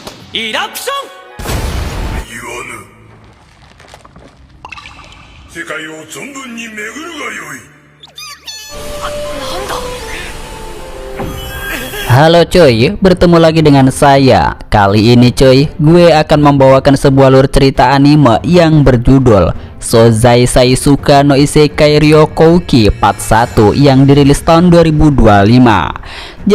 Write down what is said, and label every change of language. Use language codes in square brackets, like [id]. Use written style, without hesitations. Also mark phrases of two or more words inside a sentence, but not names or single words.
[ja] イラプション。言わぬ。世界を存分に巡るがよい。なんだ。 [id] Halo cuy, bertemu lagi dengan saya. Kali ini cuy, gue akan membawakan sebuah alur cerita anime yang berjudul Sozai Saisuka no Isekai Ryokouki Part 1 yang dirilis tahun 2025.